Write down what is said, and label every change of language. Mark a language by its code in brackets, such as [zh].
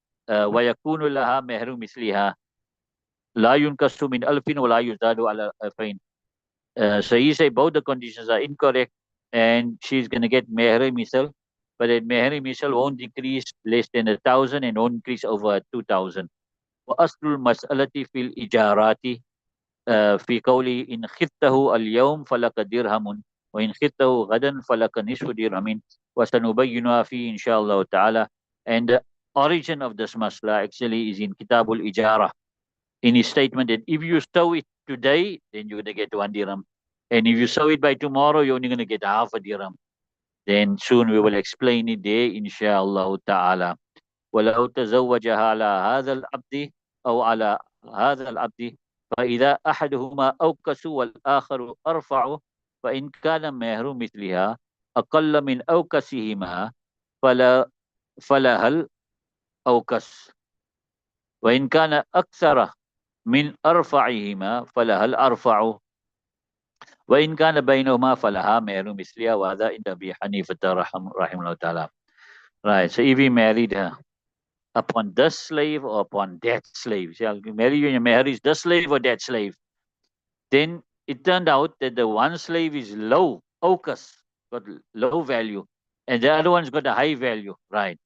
[ar] ويكون لها مهر مثلها لا ينقص من ألف ولا يزداد على ألفين. [en] So he say both the conditions are incorrect, and she's going to get meher misal, but that meher misal won't decrease less than 1,000 and won't increase over 2,000. [ar] وأصل المسألة في الإجارات في قوله إن خذته اليوم فلك درهم وإن خذته غدا فلك نصف درهم وسنبينها فيه إن شاء الله تعالى. [en] And the origin of this masla actually is in Kitabul Ijara, in his statement that if you sow it today, then you're going to get 1 dirham. And if you sow it by tomorrow, you're only going to get half a dirham. Then soon we will explain it there, inshallah ta'ala. [ar] ولو تزوجها على هذا العبد أو على هذا العبد فإذا أحدهما أوكس والآخر أرفع فإن كان مهر مثلها أقل من أوكسهما فلها الأوكس وإن كان أكثر من أرفعهما فلها الأرفع وإن كان بينهما فلها مهر مثلها وهذا عند أبي حنيفة رحمه الله تعالى. [en] Right, so if he married her upon this slave or upon that slave, see, I'll marry you and your marriage is this slave or that slave, then it turned out that the one slave is low, ocus, got low value, and the other one's got a high value, right?